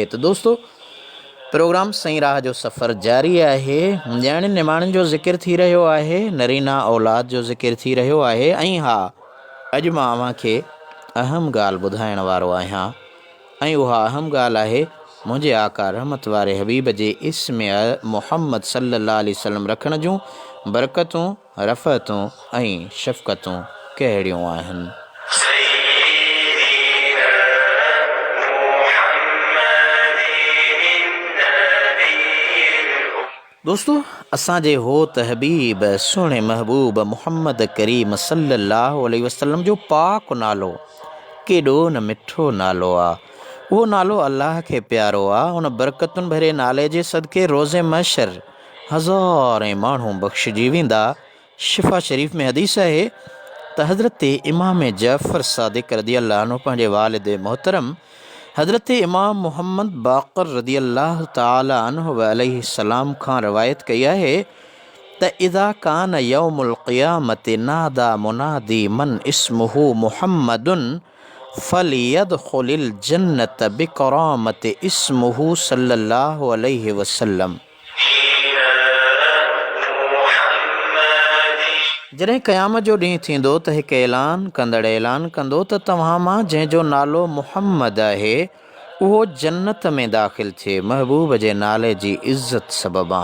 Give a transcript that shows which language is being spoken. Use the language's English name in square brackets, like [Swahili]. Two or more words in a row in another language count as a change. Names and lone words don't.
[Sindhi] त दोस्तो, प्रोग्राम सईं राह जो सफ़र जारी आहे। ॼाणियुनि निमाणियुनि जो ज़िक्र थी रहियो आहे, नरीना औलाद जो ज़िक्र थी रहियो आहे। ऐं हा, अॼु मां अव्हांखे अहम ॻाल्हि ॿुधाइण वारो आहियां, ऐं उहा अहम ॻाल्हि आहे मुंहिंजे आका रहमत वारे हबीब जे इस्म मुहम्मद [Arabic] صلى الله عليه وسلم [Sindhi] रखण जूं बरकतूं, रफ़तूं ऐं शफ़क़तूं कहिड़ियूं आहिनि। दोस्तो, असांजे हो त हबीब सुहिणे महबूब मुहम्मद करीम [Arabic] صلى الله عليه وسلم [Sindhi] जो पाक नालो केॾो न मिठो नालो आहे। उहो नालो अल्लाह खे प्यारो आहे। उन बरकतुनि भरे नाले जे सदके रोज़े महशर हज़ारें माण्हू बख़्शिजी वेंदा। शिफ़ा शरीफ़ में हदीस आहे त हज़रत इमाम जाफ़र सादिक़ [Arabic] رضي الله عنه [Sindhi] पंहिंजे वालिद मोहतरम हज़रत इमाम मुहम्मद बाक़र [Arabic] رضي الله تعالى عنه عليه السلام [Sindhi] खां रवायत कई आहे त [Arabic] إذا كان يوم القيامة نادى مناد من اسمه محمد فليدخل الجنة بكرامة اسمه صلى الله عليه وسلم. [Sindhi] जॾहिं क़यामत जो ॾींहुं थींदो त हिकु ऐलान कंदो त तव्हां मां जंहिंजो नालो मुहम्मद आहे उहो जन्नत में दाख़िल थिए, महबूब जे नाले जी इज़्ज़त सबबा।